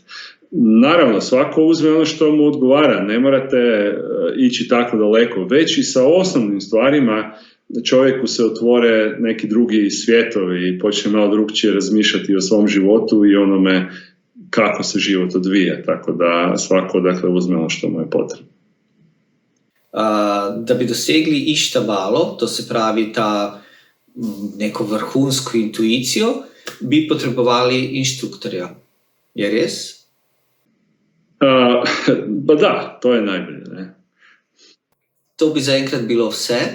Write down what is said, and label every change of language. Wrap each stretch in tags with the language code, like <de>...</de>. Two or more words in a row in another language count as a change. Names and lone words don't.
<hr>Naravno, svako uzme ono što mu odgovara, ne morate ići tako daleko, već i sa osnovnim stvarima čovjeku se otvore neki drugi svjetovi i počne malo drugčije razmišljati o svom životu i onome kako se život odvija, tako da svako dakle uzme ono što mu je potrebno.</hr> <sl>Da bi dosegli ištabalo, to se pravi ta neko vrhunsko intuicijo, bi potrebovali inštruktorja. Je res?</sl> <hr>Pa da, to je najbolje. Ne?</hr> <sl>To bi zaenkrat bilo vse.</sl>